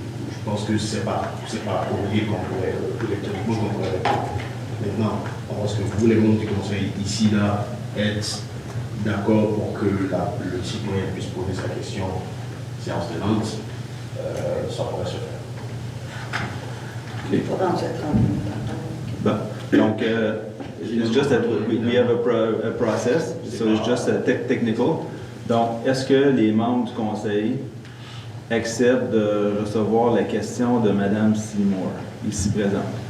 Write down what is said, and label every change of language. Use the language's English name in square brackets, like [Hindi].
[French] Je pense que c'est pas obligé qu'on pourrait électroniquement qu'on pourrait répondre. Maintenant, est-ce que vous, les membres du conseil, ici, là, êtes d'accord pour que le citoyen puisse poser sa question séance tenante, ça pourrait se faire. [English] Okay. Donc, it's just that we have a process, so it's just technical. [French] Donc, est-ce que les membres du conseil acceptent de recevoir la question de Madame Seymour, ici présente?